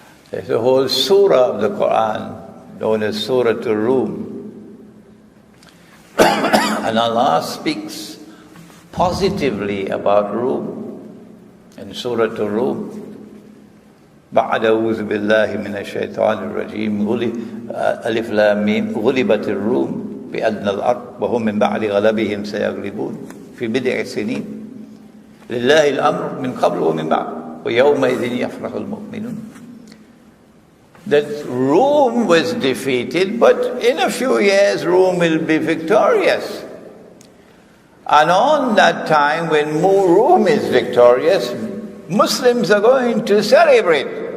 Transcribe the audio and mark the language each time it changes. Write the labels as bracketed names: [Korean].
[English] There's a whole surah of the Quran known as Surah to Rum. And Allah speaks positively about Rum in Surah to Rum. [Arabic] بعد أعوذ بالله من الشيطان الرجيم ألف لام ميم غلبت الروم بأدنى الأرض وهم من بعد غلبهم سيغلبون في بضع سنين لله الأمر من قبل ومن بعد ويومئذ يفرح المؤمنون. [English] That Rome was defeated, but in a few years Rome will be victorious. And on that time when Rome is victorious, Muslims are going to celebrate.